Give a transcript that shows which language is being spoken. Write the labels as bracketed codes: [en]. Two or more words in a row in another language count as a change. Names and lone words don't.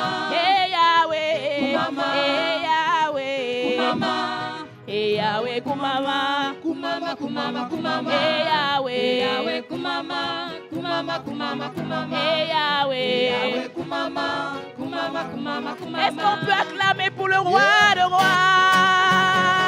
[ln] Eh Yahweh. Mama. Eh Yahweh. Mama. Eh Yahweh kumama. Kumama, kumama, kumama. Eh Yahweh. Yahweh, kumama, kumama, kumama, kumama. Eh Yahweh. Yahweh, kumama, kumama, kumama, kumama. [fr] Est-ce qu'on peut acclamer pour le roi de rois?